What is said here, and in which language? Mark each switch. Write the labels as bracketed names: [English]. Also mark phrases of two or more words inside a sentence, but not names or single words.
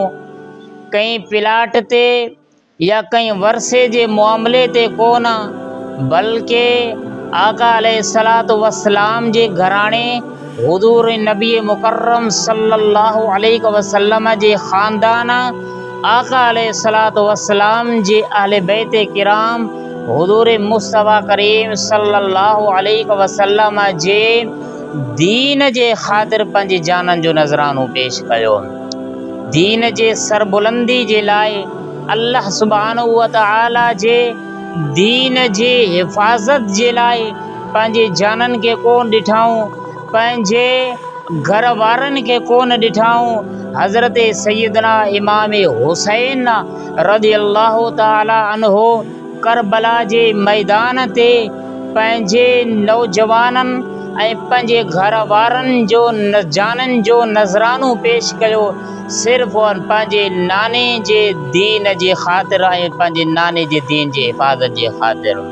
[Sindhi] कंहिं प्लाट ते या कंहिं वर्से जे मामले ते कोन, बल्कि आका [Arabic] عليه الصلاة والسلام [Sindhi] जे घराणे हुज़ूर नबी मुकर्रम [Arabic] صلى الله عليه وسلم [Sindhi] जे ख़ानदान आका [Arabic] عليه الصلاة والسلام [Sindhi] जे अहले बैत किराम हुज़ूर मुस्तफ़ा करीम [Arabic] صلى الله عليه وسلم [Sindhi] जे दीन जे ख़ातिर पंहिंजे जानन जो नज़रानो पेश कयो। दीन जे सरबुलंदी जे लाइ [Arabic] الله سبحانه وتعالى [Sindhi] जे दीन जे हिफ़ाज़त जे लाइ पंहिंजे जानन के कोन ॾिठाऊं, पंहिंजे घर वारनि के कोन ॾिठाऊं। हज़रत सैयदना इमाम हुसैन [Arabic] رضي الله تعالى عنه [Sindhi] करबला जे मैदान ते पंहिंजे नौजवाननि ऐं पंहिंजे घर वारनि जो जाननि जो नज़रानो पेश कयो, सिर्फ़ और पंहिंजे नाने जे दीन जे ख़ातिर ऐं पंहिंजे नाने जे दीन जे हिफ़ाज़त जे ख़ातिर।